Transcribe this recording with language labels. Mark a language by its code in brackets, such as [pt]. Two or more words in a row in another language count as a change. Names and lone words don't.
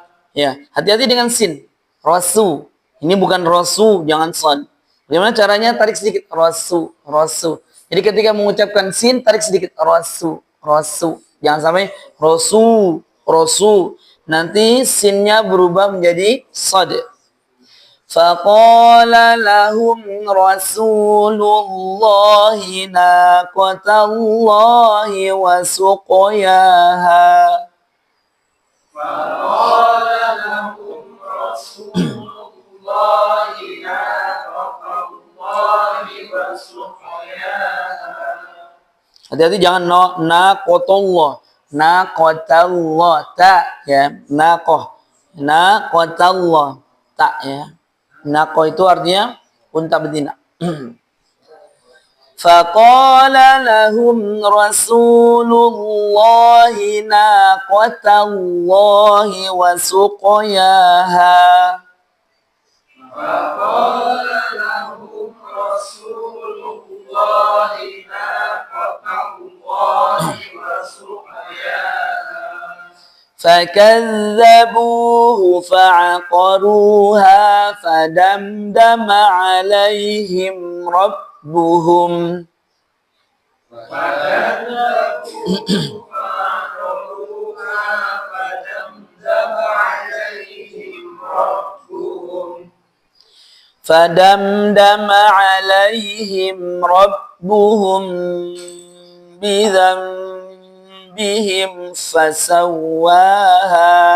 [id] Ya, hati-hati dengan sin. Rasu. Ini bukan rasu, jangan son. Bagaimana caranya? Tarik sedikit rasu, rasu. Jadi ketika mengucapkan sin, tarik sedikit rasu, rasu. Jangan sampai rasu, rasu. Nanti sinnya berubah menjadi sad. [ar] فقال لهم رسول الله ناقة الله وسقياها. فقال لهم رسول الله ناقة الله وسقياها. [id] Hati-hati jangan naqatallah. Naqatallah ta ya, naqah. Naqatallah ta ya. Naqah itu artinya unta betina. [ar] فقال لهم رسول الله ناقة الله وسقياها. فقال لهم رسول الله ناقة الله وسقياها. فكذبوه فعقروها فدمدم عليهم ربهم فدمدم عليهم ربهم بذنبهم فسواها